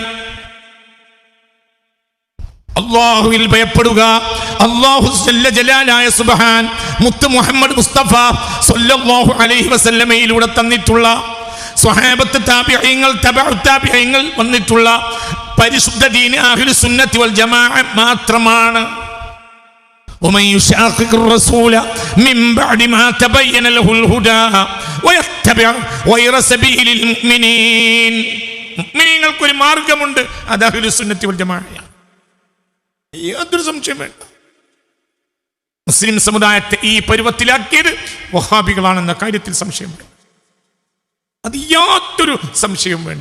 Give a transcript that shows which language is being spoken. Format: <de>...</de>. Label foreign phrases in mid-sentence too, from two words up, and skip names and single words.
<ml>അല്ലാഹുവിൽ ഭയപ്പെടുക. അല്ലാഹു</ml> <ar>جل جلاله</ar> <ml>സുബ്ഹാൻ മുത്ത് മുഹമ്മദ് മുസ്തഫ</ml> <ar>صلى الله عليه وسلم</ar> <ml>തന്നിട്ടുള്ള സ്വഹാബത്ത്, താബിഈങ്ങൾ, തബഉ താബിഈങ്ങൾ വന്നിട്ടുള്ള പരിശുദ്ധ ദീൻ</ml> <ar>أهل السنة والجماعة</ar> <ml>മാത്രമാണ്.</ml> <ar>ومن يشاقق الرسول من بعد ما تبين له الهدى ويتبع غير سبيل المؤمنين.</ar> <ml>മുഅ്മിനീങ്ങൾക്ക് ഒരു മാർഗമുണ്ട്, അത്</ml> <ar>أهل السنة</ar> <ml>വൽ ജമാഅയാണ്. യാതൊരു സംശയം വേണ്ട. മുസ്ലിം സമുദായത്തെ ഈ പരുവത്തിലാക്കിയത് വഹാബികളാണെന്ന കാര്യത്തിൽ സംശയം വേണ്ട. അത് യാതൊരു സംശയവും വേണ്ട.</ml>